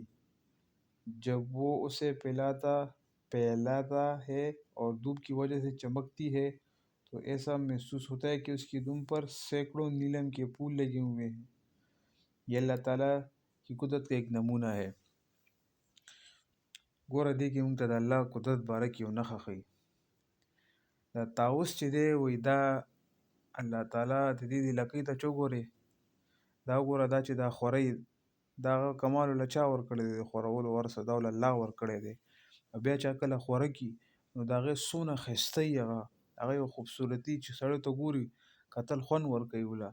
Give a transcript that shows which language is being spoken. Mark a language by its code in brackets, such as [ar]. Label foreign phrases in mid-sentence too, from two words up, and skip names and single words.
[ur] جب وہ اسے پھیلاتا ہے اور دھوپ کی وجہ سے چمکتی ہے تو ایسا محسوس ہوتا ہے کہ اس کی دم پر سینکڑوں نیلم کے پھول لگے ہوئے ہیں. یہ اللہ تعالیٰ کی قدرت کا ایک نمونہ ہے. [ps] ګوره دې کې موږ ته د الله قدرت باره کې یو نښه ښیي. دا طاوس چې دی وایي دا الله تعالی د دې لکۍ ته چې وګورې دا وګوره دا چې دا خورۍ دا هغه کمال له چا ورکړی دی؟ د خورولو ورسه دا له الله ورکړی دی. بیا چې کله خوره کي نو د هغې څونه ښایسته وي، هغه یو خوبصورتي چې سړی ته ګوري کتل خوند ورکوي وله.